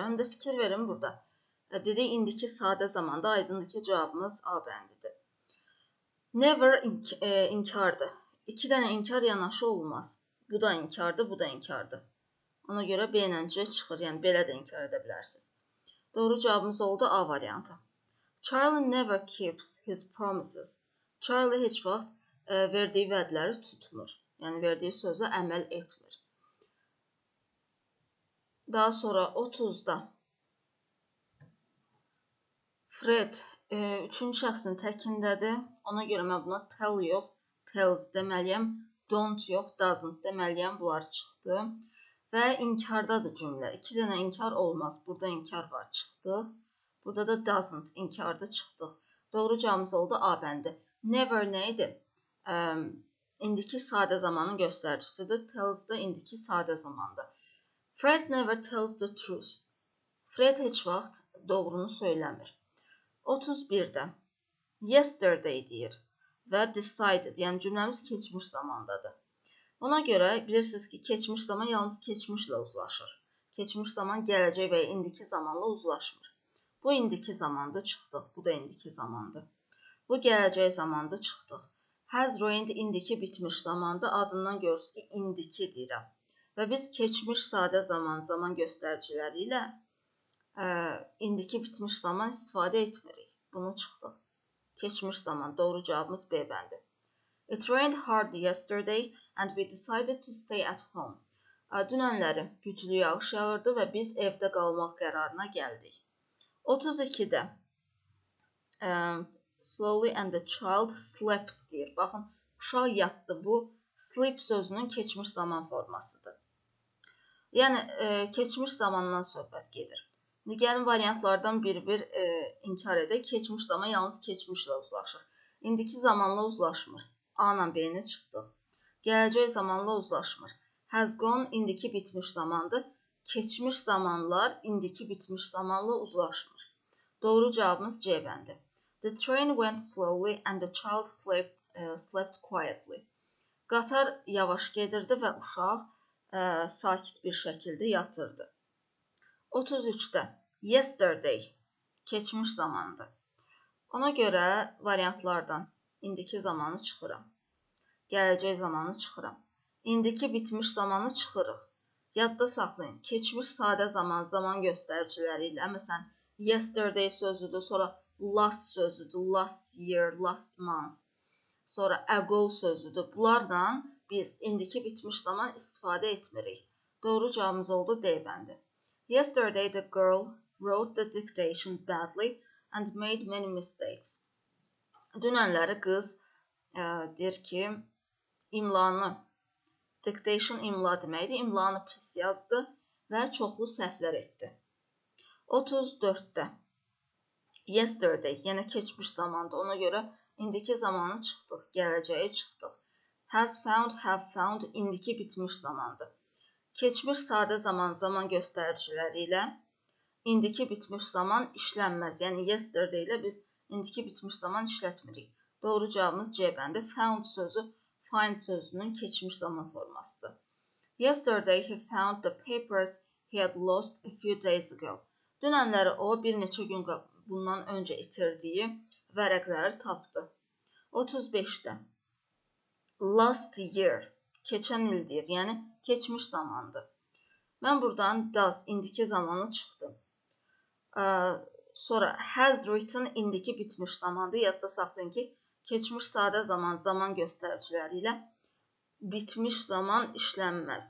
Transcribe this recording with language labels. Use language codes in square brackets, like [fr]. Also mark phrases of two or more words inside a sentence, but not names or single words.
[az] Həm də fikir verin burada. Dedik, indiki sadə zamanda aydındır ki, cavabımız A bəndidir. Never inkardır. İki dənə inkar yanaşı olmaz. Bu da inkardır, bu da inkardır. Ona görə B ilə C çıxır. Yəni, belə də inkar edə bilərsiniz. Doğru cavabımız oldu A variantı. [en] Charlie never keeps his promises. [az] Charlie heç vaxt verdiyi vədləri tutmur. Yəni, verdiyi sözə əməl etmir. Daha sonra 30-da. Fred üçüncü şəxsin təkindədir. Ona görə mən buna tell yox, tells deməliyəm. Don't yox, doesn't deməliyəm. Bunlar çıxdı. Və inkardadır cümlə. İki dənə inkar olmaz. Burada inkar var, çıxdıq. Burada da doesn't, inkarda çıxdıq. Doğru cavabımız oldu A bəndi. Never nə idi? İndiki sadə zamanın göstəricisidir. Tells da indiki sadə zamandır. [en] Fred never tells the truth. [az] Fred heç vaxt doğrunu söyləmir. 31-də yesterday deyir və decided, yəni cümləmiz keçmiş zamandadır. Ona görə bilirsiniz ki, keçmiş zaman yalnız keçmişlə uzlaşır. Keçmiş zaman gələcək və indiki zamanla uzlaşmır. Bu indiki zamandır, çıxdıq. Bu da indiki zamandır. Bu gələcək zamandır, çıxdıq. [en] Has ruined [az] indiki bitmiş zamandır. Adından görürsünüz ki, indiki deyirəm. Və biz keçmiş sadə zaman göstəriciləri ilə indiki bitmiş zaman istifadə etmirik. Bunu çıxdıq. Keçmiş zaman. Doğru cavabımız B bəndi. [en] It rained hard yesterday and we decided to stay at home. [az] Dünənləri güclü yağış yağırdı və biz evdə qalmaq qərarına gəldik. [en] 32-də slowly and the child slept deyir. [az] Baxın, uşaq yatdı. Bu sleep sözünün keçmiş zaman formasıdır. Yəni keçmiş zamandan söhbət gedir. Gəlin variantlardan bir inkar edək. Keçmiş zaman yalnız keçmişlə uzlaşır. İndiki zamanla uzlaşmır. A ilə B-ni çıxdıq. Gələcək zamanla uzlaşmır. [en] Has gone [az] indiki bitmiş zamandır. Keçmiş zamanlar indiki bitmiş zamanla uzlaşmır. Doğru cavabımız C bəndi. [en] The train went slowly and the child slept quietly. [az] Qatar yavaş gedirdi və uşaq sakit bir şəkildə yatırdı. 33-də yesterday keçmiş zamandır. Ona görə variantlardan indiki zamanı çıxıram. Gələcək zamanı çıxıram. İndiki bitmiş zamanı çıxırıq. Yadda saxlayın. Keçmiş sadə zaman göstəriciləri ilə, məsələn, yesterday sözüdür, sonra last sözüdür, [en] last year, last month, [az] sonra ago sözüdür. Bunlarla biz indiki bitmiş zaman istifadə etmirik. Doğru cavabımız oldu D bəndi. [en] Yesterday the girl wrote the dictation badly and made many mistakes. [az] Dünənləri qız deyir ki, imlanı, dictation imla deməkdir, imlanı pis yazdı və çoxlu səhvlər etdi. 34-də yesterday, yəni keçmiş zamandır. Ona görə indiki zamanı çıxdıq, gələcəyi çıxdıq. [en] Has found, have found [az] indiki bitmiş zamandır. Keçmiş sadə zaman göstəriciləri ilə indiki bitmiş zaman işlənməz. Yəni yesterday ilə biz indiki bitmiş zaman işlətmirik. Doğru cavabımız C bəndi. Found sözü find sözünün keçmiş zaman formasıdır. [en] Yesterday he found the papers he had lost a few days ago. [az] Dünənləri o bir neçə gün bundan öncə itirdiyi vərəqləri tapdı. [en] 35-də last year, [az] keçən il deyir, yəni keçmiş zamandır. Mən buradan does, indiki zamanı çıxdım. Sonra [en] has written, [az] indiki bitmiş zamandır. Yadda saxlayın ki, keçmiş sadə zaman göstəriciləri ilə bitmiş zaman işlənməz.